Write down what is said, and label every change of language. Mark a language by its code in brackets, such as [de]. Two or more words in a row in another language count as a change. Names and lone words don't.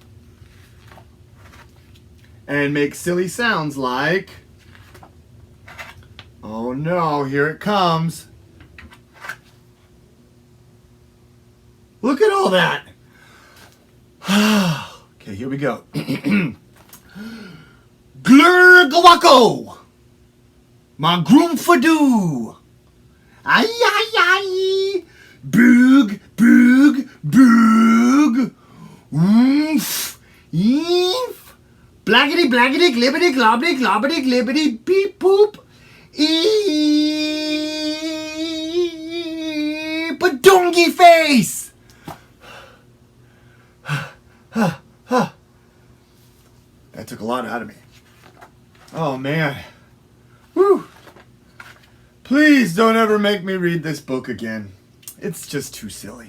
[en] And make silly sounds like, oh no, here it comes. Look at all that. Okay, here we go. Glurgawako, my groomfadoo. Ay, ay, ay. Boog, boog, boog. Oomph, eef. Blackety, blackety, glibbity, globbity, globbity, glibbity, beep, boop. Eep, badongy face. That took a lot out of me. Oh, man. Whew. Please don't ever make me read this book again. It's just too silly.